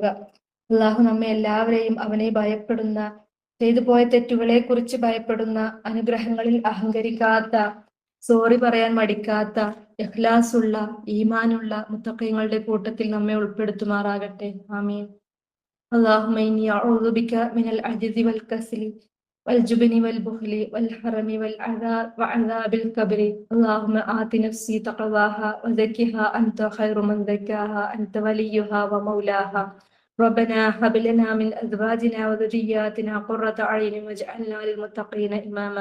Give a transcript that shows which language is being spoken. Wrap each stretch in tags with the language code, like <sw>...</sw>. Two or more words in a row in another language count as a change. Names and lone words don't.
<ml>അള്ളാഹു നമ്മെ എല്ലാവരെയും അവനെ ഭയപ്പെടുന്ന, ചെയ്തു പോയ തെറ്റുകളെ കുറിച്ച് ഭയപ്പെടുന്ന, അനുഗ്രഹങ്ങളിൽ അഹങ്കരിക്കാത്ത, സോറി പറയാൻ മടിക്കാത്ത, ഇഖ്ലാസുള്ള, ഈമാനുള്ള മുത്തഖീങ്ങളുടെ കൂട്ടത്തിൽ നമ്മെ ഉൾപ്പെടുത്തുമാറാകട്ടെ.</ml> <ar>آمين. اللهم إني أعوذ بك من العجز والكسل والجبن والبخل والحرم وعذاب القبر. اللهم آت نفسي تقواها وزكها أنت خير من زكاها أنت وليها ومولاها. ربنا هب لنا من أزواجنا وذرياتنا قرة أعين واجعلنا للمتقين إماما.</ar>